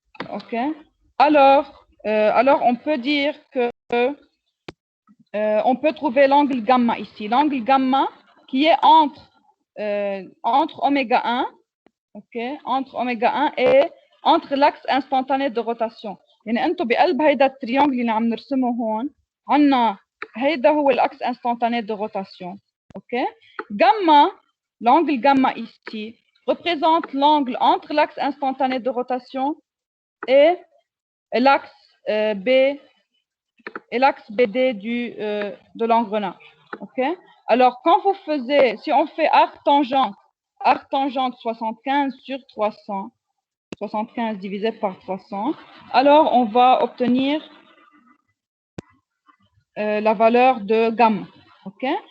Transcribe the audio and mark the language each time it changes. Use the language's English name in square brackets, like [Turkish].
[French] OK. Alors, on peut dire que on peut trouver l'angle gamma ici. L'angle gamma qui est entre oméga 1, OK, entre oméga 1 et entre l'axe instantané de rotation. [Arabic] يعني انتم بقلب هيدا التريانجل اللي عم نرسمه هون عندنا هيدا هو [French] l'axe instantané de rotation. OK. Gamma, l'angle gamma ici représente l'angle entre l'axe instantané de rotation et l'axe B et l'axe BD de l'engrenage. OK? Alors, quand vous faisiez, si on fait arc tangente 75 sur 300, 75 divisé par 300, alors on va obtenir la valeur de gamma. OK?